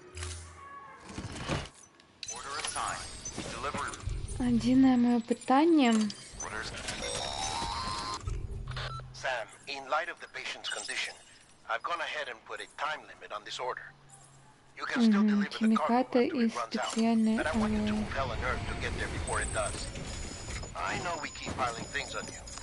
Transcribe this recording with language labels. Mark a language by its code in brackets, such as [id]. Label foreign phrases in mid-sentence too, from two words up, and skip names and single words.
[en] Order assigned. Delivery. [be] Адзінае маё пытанне. [en] Orders. Sam, in light of the patient's condition, I've gone ahead and put a time limit on this order. You can still deliver the cargo [uk] Хімікати [en] after [uk] і [en] it runs out. [uk] спеціальні. [en] But I want you to compel an Earth to get there before it does. I know we keep piling things on you.